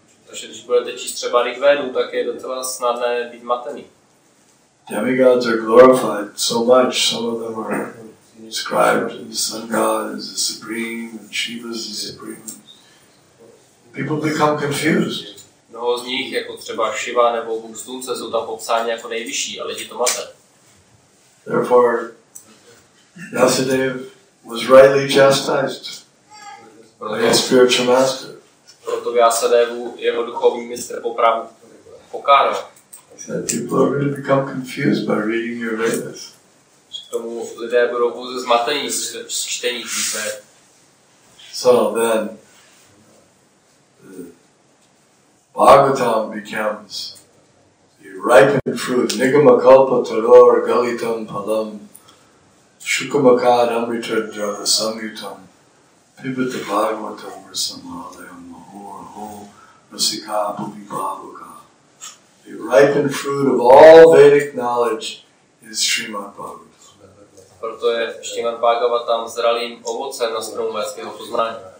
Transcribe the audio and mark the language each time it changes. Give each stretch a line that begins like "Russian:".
Czech: Takže když budete číst třeba Rig Vedu, tak je docela snadné být zmatený.
English: Demigods are glorified so much. Some of them are described as the sun god as the supreme and Shiva as the supreme. People become confused.
Czech: Mnoho z nich, jako třeba Shiva nebo Bůh slunce, jsou tam popsáni jako nejvyšší, ale lidi to mate.
English: Therefore, Vyasadeva was rightly chastised by a spiritual master.
Czech: Proto Vyasadevu jeho duchovní mistr pokáral.
English: People are going to become confused by reading your Vedas.
Czech: K tomu lidé budou pouze zmatení z čtení tvých Ved.
English: So then, the Bhagavatam becomes the ripened fruit.
Sanskrit: Nigama kalpa taror galitam palam shukamakad amritadra samyutam pibata bhagavatam rasamhalayam mahor rasika bhuvibhavuka.
English: The ripened fruit of all Vedic knowledge is Srimad Bhagavatam.
Czech: Proto je Srimad Bhagavatam zralým ovocem na stromu védského poznání.